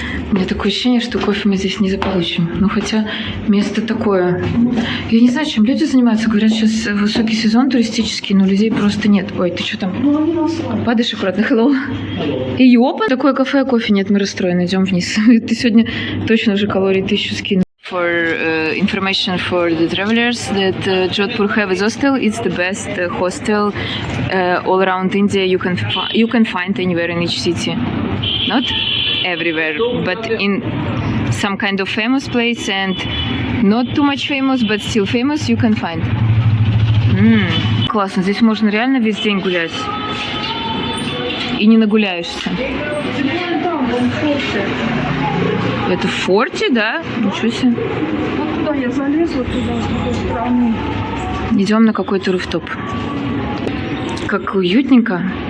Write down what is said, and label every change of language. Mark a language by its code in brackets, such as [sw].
[ru] У меня такое ощущение, что кофе мы здесь не заполучим. Ну, хотя место такое. Я не знаю, чем люди занимаются. Говорят, сейчас высокий сезон туристический, но людей просто нет. Ой, ты что там? Падаешь аккуратно. Hello. И опа. Такое кафе, а кофе нет, мы расстроены. Идем вниз. Ты сегодня точно уже калорий 1000 скинул. [en] For information for the travelers that Jodhpur have is hostel. It's the best hostel all around India you can find anywhere in each city. Not everywhere, but in some kind of famous place and not too much famous, but still famous you can find. [ru] Классно, здесь можно реально весь день гулять. И не нагуляешься. Это в форте, да? Ничего себе. Вот туда я залезла, туда, с другой стороны. Идем на какой-то руфтоп. Как уютненько.